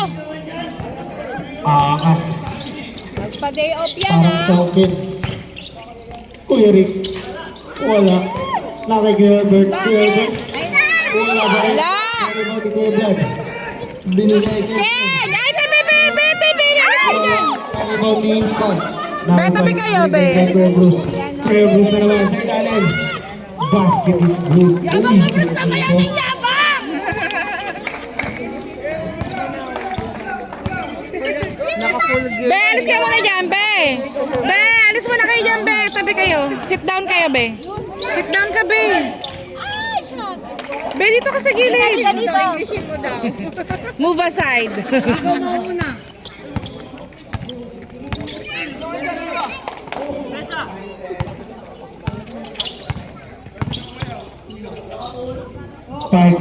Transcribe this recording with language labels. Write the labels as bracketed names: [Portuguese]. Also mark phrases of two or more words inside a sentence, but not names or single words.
[Filipino] Angas. Magpa-day off yan Parang chokin. Kuya Rick. Wala. Nakay Kuya Albert. Kuya Albert. Wala ba? Wala! Nariba ni Kuya Vlad. Binigay kay Ken. Ken! Ay, tabi, be! Be, tabi! Nariba ni Ken. Be, tabi kayo, be. Kuya Bruce. Kuya Bruce na naman sa ilalim. [English] Basket is good. [Filipino] Yabang na Bruce na kaya ng yabang! Be, alis kayo muna dyan, be! Be, alis muna kayo dyan, be! Tabi kayo. [English] Sit down [Filipino] kayo, be. [English] Sit down [Filipino] ka, be. Ay, shot! Be, dito ka sa gilid. Dito. Englishin mo daw. [English] Move aside. [Filipino] Ikaw mauna. Fight.